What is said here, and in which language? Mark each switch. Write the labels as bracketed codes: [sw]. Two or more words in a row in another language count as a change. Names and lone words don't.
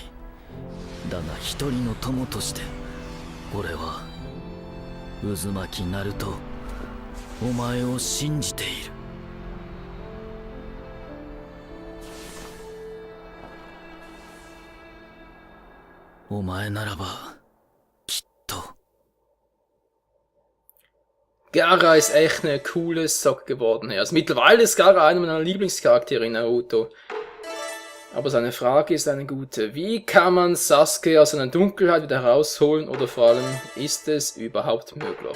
[ja] だが一人の友として俺は渦巻ナルト、お前を信じている。お前ならばきっと。 [de] Gaara ist echt eine coole Socke geworden. Also mittlerweile ist Gaara einer meiner Lieblingscharaktere in Naruto. Aber seine Frage ist eine gute. Wie kann man Sasuke aus seiner Dunkelheit wieder herausholen oder vor allem, ist es überhaupt möglich?